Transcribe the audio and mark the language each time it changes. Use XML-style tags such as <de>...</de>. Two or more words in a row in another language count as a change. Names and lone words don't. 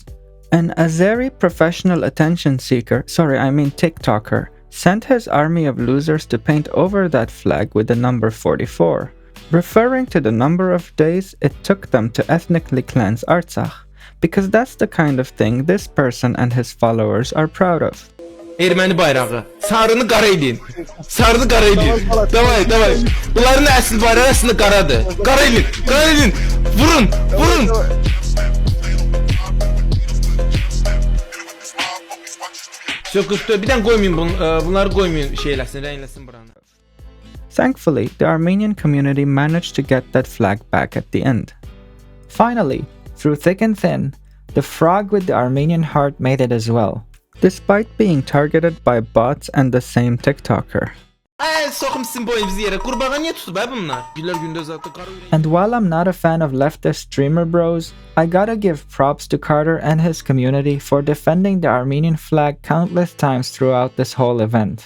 <en>An Azeri professional attention seeker, TikToker, sent his army of losers to paint over that flag with the number 44, referring to the number of days it took them to ethnically cleanse Artsakh, because that's the kind of thing this person and his followers are proud of.</en> <az>Ermeni bayrağı. Sarını qara edin. Sarını qara edin. Davay. Bunların əsl bayrağı əslində qaradır. Qara edin. Qara edin. Vurun. Söküldü. Bir dənə qoymayın bunları qoymayın şeyləsin, rəngləsin buranı.</az> <en>Thankfully, the Armenian community managed to get that flag back at the end. Finally, through thick and thin, the frog with the Armenian heart made it as well, despite being targeted by bots and the same TikToker. And while I'm not a fan of leftist streamer bros, I gotta give props to Carter and his community for defending the Armenian flag countless times throughout this whole event.</en>